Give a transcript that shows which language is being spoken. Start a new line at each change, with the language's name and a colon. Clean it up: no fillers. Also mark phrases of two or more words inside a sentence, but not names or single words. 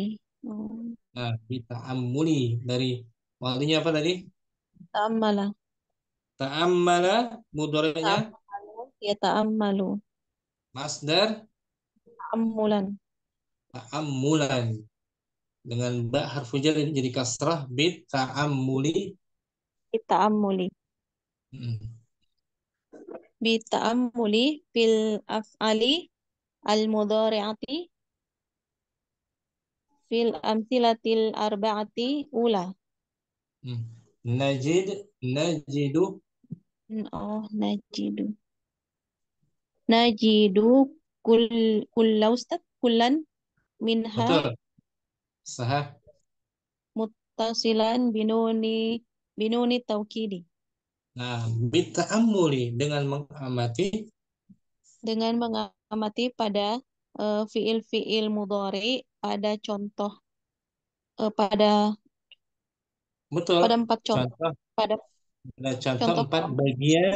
Indonesian: Nah, kita amuli dari walinya apa tadi? ta'ammala Ta'ammala mudhari'nya
Arabic: تأمل يتأمل
Indonesian: masdar ta'ammulan ta'ammulan. Dengan ba harfu jar jadi kasrah
Arabic: بالتأمل.
Indonesian: bita'ammuli Hmm.
Arabic: بالتأمل في الأفعال المضارعة في الأمثلة الأربعة الأولى.
Indonesian: Hmm. Najidu
Arabic: نجد نجد كل أستاذ كلا منها
Indonesian: betul sah.
Arabic: متصلا بنون التوكيد
Indonesian: Nah, bit ta'ammuli dengan mengamati. dengan mengamati pada fiil-fiil mudhari pada contoh pada Betul. 4 contoh Contoh, pada ada contoh contoh 4 bagian.